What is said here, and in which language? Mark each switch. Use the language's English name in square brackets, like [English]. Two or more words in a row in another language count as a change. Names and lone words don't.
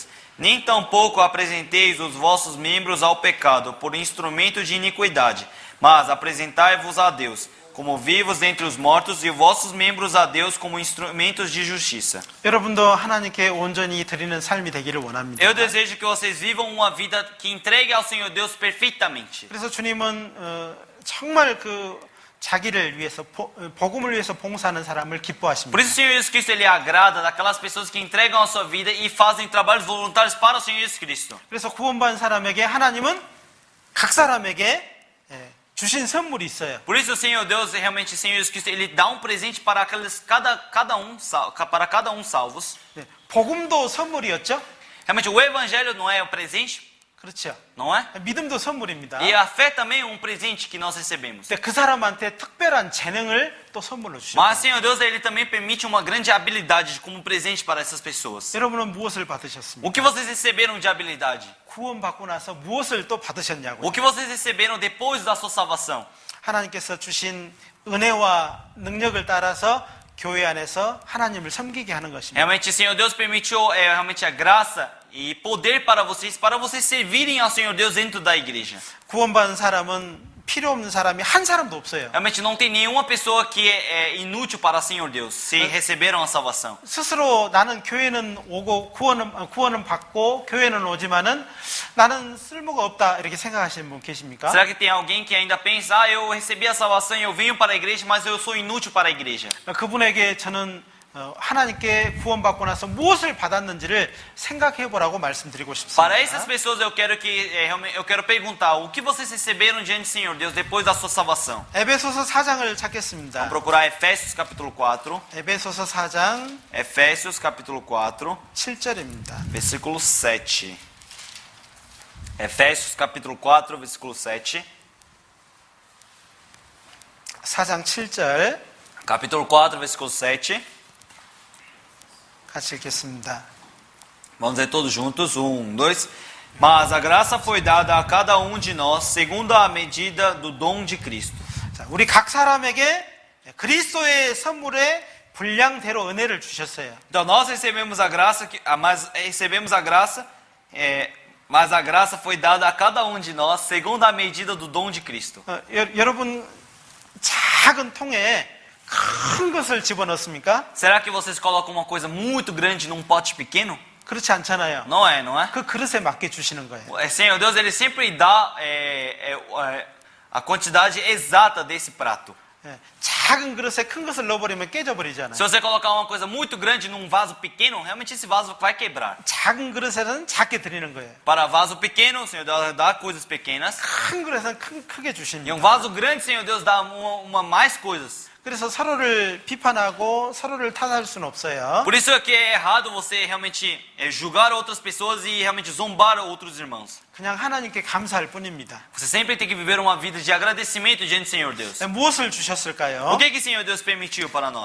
[Portuguese] Nem tampouco apresenteis os vossos membros ao pecado, por instrumento de iniquidade, mas apresentai-vos a Deus, como vivos dentre os mortos, e vossos membros a Deus como instrumentos de justiça. [Korean] 여러분도 하나님께 온전히 드리는 삶이 되기를 원합니다. [Portuguese] Eu desejo que vocês vivam uma vida que entregue ao Senhor Deus perfeitamente. [Korean] 그래서 주님은 정말 자기를 위해서 복음을 위해서 봉사하는 사람을 기뻐하십니다. [Portuguese] Por isso o Senhor Jesus Cristo ele agrada daquelas pessoas que entregam a sua vida e fazem trabalhos voluntários para o Senhor Jesus Cristo. [Korean] 그래서 구원받은 사람에게 하나님은 각 사람에게 주신 선물이 있어요. [Portuguese] Por isso o Senhor Deus, realmente o Senhor Jesus Cristo, ele dá um presente para cada um salvos. [Korean] 복음도 선물이었죠? [Portuguese] Realmente o evangelho não é o presente, [Korean] 그렇죠. [Portuguese] não é? [Korean] 믿음도 선물입니다. [Portuguese] E a fé também é um presente que nós recebemos. [Korean] 근데 그 사람한테 특별한 재능을 또 선물로 주셨어요. [Portuguese] Mas o Senhor Deus ele também permite uma grande habilidade como presente para essas pessoas. [Korean] 여러분은 무엇을 받으셨습니까? [Portuguese] O que vocês receberam de habilidade? [Korean] 구원받고 나서 무엇을 또 받으셨냐고요? [Portuguese] O que vocês receberam depois da sua salvação? [Korean] 하나님께서 주신 은혜와 능력을 따라서 교회 안에서 하나님을 섬기게 하는 것입니다. [Portuguese] Realmente o Senhor Deus permitiu realmente a graça e poder para vocês servirem ao Senhor Deus dentro da igreja. [Korean] 구원받은 사람은 필요 없는 사람이 한 사람도 없어요. [Portuguese] Realmente não tem nenhuma pessoa que é inútil para o Senhor Deus, se receberam a salvação. [Korean] 스스로 나는 교회는 오고 구원은 받고 교회는 오지만은 나는 쓸모가 없다 이렇게 생각하시는 분 계십니까? [Portuguese] Será que tem alguém que ainda pensa, eu recebi a salvação e eu venho para a igreja, mas eu sou inútil para a igreja? [Korean] 그분에게 저는 하나님께 구원받고 나서 무엇을 받았는지를 생각해 보라고 말씀드리고 싶습니다. [Portuguese] Para essas pessoas eu quero perguntar, o que vocês receberam diante do Senhor Deus depois da sua salvação? [Korean] 에베소서 4장을 찾겠습니다. [Portuguese] Vamos procurar Efésios capítulo 4. [Korean] 에베소서 4장 [Portuguese] Efésios capítulo 4, [Korean] 7절입니다. [Portuguese] versículo 7. Efésios capítulo 4, versículo 7. [Korean] 4장 7절 [Portuguese] Capítulo 4, versículo 7. [Korean] 같이 읽겠습니다. [Portuguese] Vamos ler todos juntos. 1, 2. Mas a graça foi dada a cada um de nós segundo a medida do dom de Cristo. [Korean] 자, 우리 각 사람에게 그리스도의 선물의 분량대로 은혜를 주셨어요. [Portuguese] Então nós recebemos a graça, mas a graça foi dada a cada um de nós segundo a medida do dom de Cristo. [Korean] 여러분 작은 통에 큰 것을 집어넣습니까? [Portuguese] Será que vocês colocam uma coisa muito grande num pote pequeno? [Korean] 그렇지 않잖아요. [Portuguese] Não é, não é? [Korean] 그 그릇에 맞게 주시는 거예요. [Portuguese] O Senhor Deus ele sempre dá a quantidade exata desse prato. [Korean] 작은 그릇에 큰 것을 넣어버리면 깨져버리잖아요. [Portuguese] Se você colocar uma coisa muito grande num vaso pequeno, realmente esse vaso vai quebrar. [Korean] 작은 그릇에는 작게 드리는 거예요. [Portuguese] Para vaso pequeno, o Senhor Deus dá coisas pequenas. [Korean] 큰 그릇은 크게 [Portuguese] E [Korean] 주십니다. [Portuguese] um vaso grande, o Senhor Deus dá mais coisas. [Korean] 그래서 서로를 비판하고 서로를 탓할 수는 없어요. [Portuguese] Por isso é que é errado você realmente julgar outras pessoas e realmente zombar outros irmãos. [Korean] 그냥 하나님께 감사할 뿐입니다. [Portuguese] Você sempre tem que viver uma vida de agradecimento diante do Senhor Deus. [Korean] 무엇을 주셨을까요? [Portuguese] O que o Senhor Deus permitiu para nós?